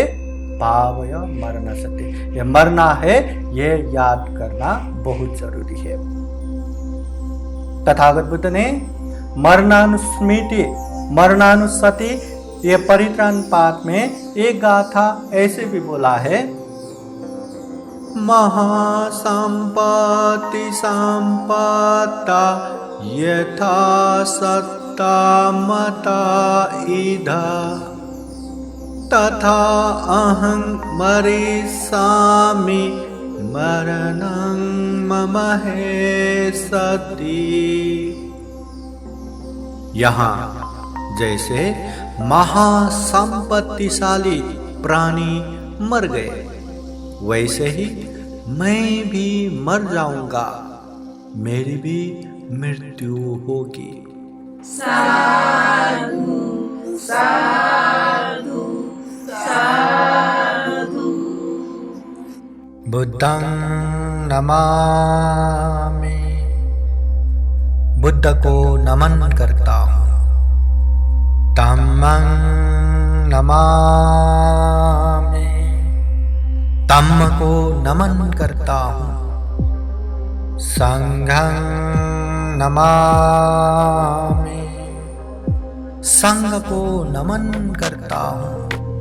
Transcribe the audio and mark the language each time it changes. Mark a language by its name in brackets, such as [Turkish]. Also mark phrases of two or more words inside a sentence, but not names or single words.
[Pali] भावय मरण सति, [Hindi] ये मरना है ये याद करना बहुत जरूरी है। तथागत बुद्ध ने मरणानुस्मृति मरणानुसति ये परित्राण पाठ में एक गाथा ऐसे भी बोला है, [Pali] महासंपत्ति संपत्ता यथा सत्ता मता इधा तथा अहं मरिष्यामि मरणं मम है सति। [Hindi] यहाँ जैसे महासंपत्तिशाली प्राणी मर गए, वैसे ही मैं भी मर जाऊंगा, मेरी भी मृत्यु होगी। [Pali] साधु साधु साधु। बुद्धं नमामि, [Hindi] बुद्ध को नमन करता हूँ। [Pali] धम्मं नमामि, [Hindi] धम्म को नमन करता हूँ। [Pali] संघं नमामि, [Hindi] संघ को नमन करता हूँ।